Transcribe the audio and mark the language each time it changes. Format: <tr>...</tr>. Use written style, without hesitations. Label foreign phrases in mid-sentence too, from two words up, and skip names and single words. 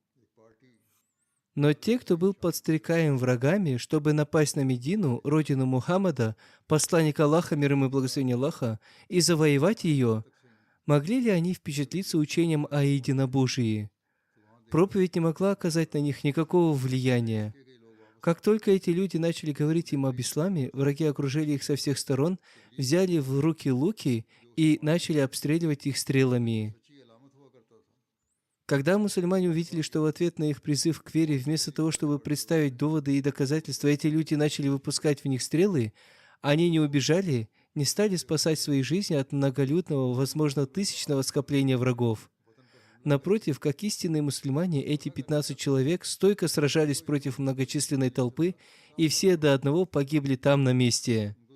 <ru>Но те, кто был подстрекаем врагами, чтобы напасть на Медину, родину Мухаммада, посланника Аллаха, мир ему и благословение Аллаха, и завоевать ее, могли ли они впечатлиться учением о единобожии? Проповедь не могла оказать на них никакого влияния. Как только эти люди начали говорить им об исламе, враги окружили их со всех сторон, взяли в руки луки и начали обстреливать их стрелами.</ru> <ur>اچھی علامت ہوا کرتا تھا.</ur> <ru>Когда мусульмане увидели, что в ответ на их призыв к вере, вместо того, чтобы представить доводы и доказательства, эти люди начали выпускать в них стрелы, они не убежали, не стали спасать свои жизни от многолюдного, возможно, тысячного скопления врагов. Напротив, как истинные мусульмане, эти 15 человек стойко сражались против многочисленной толпы, и все до одного погибли там на месте.</ru>